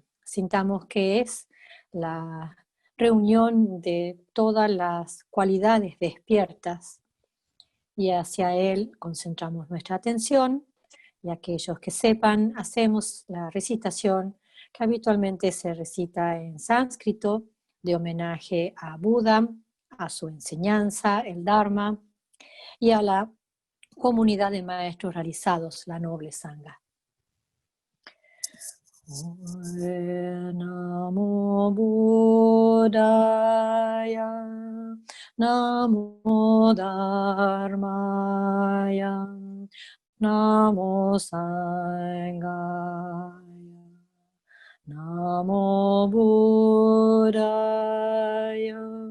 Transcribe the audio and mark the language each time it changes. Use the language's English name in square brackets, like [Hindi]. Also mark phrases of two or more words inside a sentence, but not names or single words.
[Spanish] Sintamos que es la reunión de todas las cualidades despiertas y hacia él concentramos nuestra atención, y aquellos que sepan hacemos la recitación que habitualmente se recita en sánscrito de homenaje a Buda, a su enseñanza, el Dharma, y a la comunidad de maestros realizados, la noble Sangha. [Sanskrit] नमो बुद्धाय, नमो धर्माय, नमो सङ्घाय, नमो बुद्धाय,